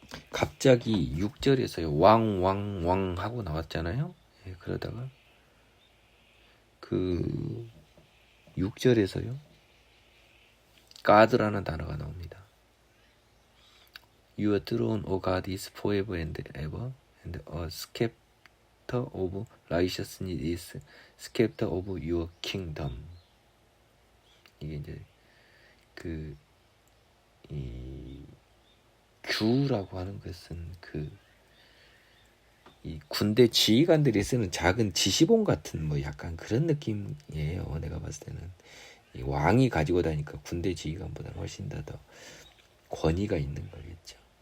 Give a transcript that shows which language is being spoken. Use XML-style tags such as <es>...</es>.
<ko>갑자기 6절에서요 왕 하고 나왔잖아요. 네, 그러다가 그 6절에서요 God라는 단어가 나옵니다.</ko> <en>Your throne, O God, is forever and ever, and a scepter of righteousness is scepter of your kingdom.</en> <ko>이게 이제 이 규라고 하는 것은 이 군대 지휘관들이 쓰는 작은 지시본 같은 뭐 약간 그런 느낌이에요. 내가 봤을 때는 이 왕이 가지고 다니까 군대 지휘관보다는 훨씬 더 권위가 있는 거겠죠.</ko>